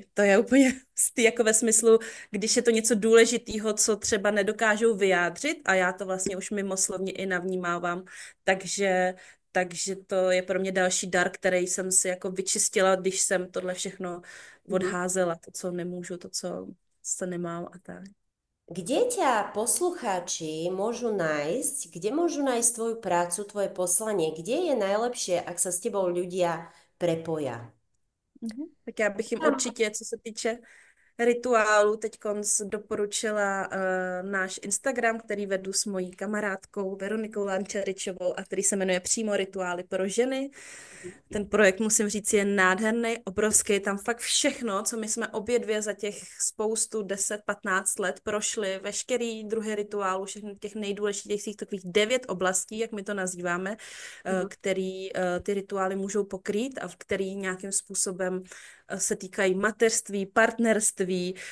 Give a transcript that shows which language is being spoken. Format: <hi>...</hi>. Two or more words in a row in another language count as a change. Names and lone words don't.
<cs>To je úplně jako ve smyslu, když je to něco důležitého, co třeba nedokážou vyjádřit a já to vlastně už mimoslovně i navnímávám, takže to je pro mě další dar, který jsem si jako vyčistila, když jsem tohle všechno odházela, to, co nemůžu, to, co nemám a tak.</cs> <sk>Kde ťa poslucháči môžu nájsť, kde môžu nájsť tvoju prácu, tvoje poslanie? Kde je najlepšie, ak sa s tebou ľudia prepoja?</sk> <cs>Tak já bych jim určitě, co se týče rituálu, teď doporučila náš Instagram, který vedu s mojí kamarádkou Veronikou Lančaričovou a který se jmenuje Přímo rituály pro ženy. Ten projekt, musím říct, je nádherný, obrovský, tam fakt všechno, co my jsme obě dvě za těch spoustu 10-15 let prošli, veškerý druhý rituálu, všechny těch nejdůležitějších takových 9 oblastí, jak my to nazýváme, který ty rituály můžou pokrýt a v který nějakým způsobem se týkají mateřství, partnerství,</cs>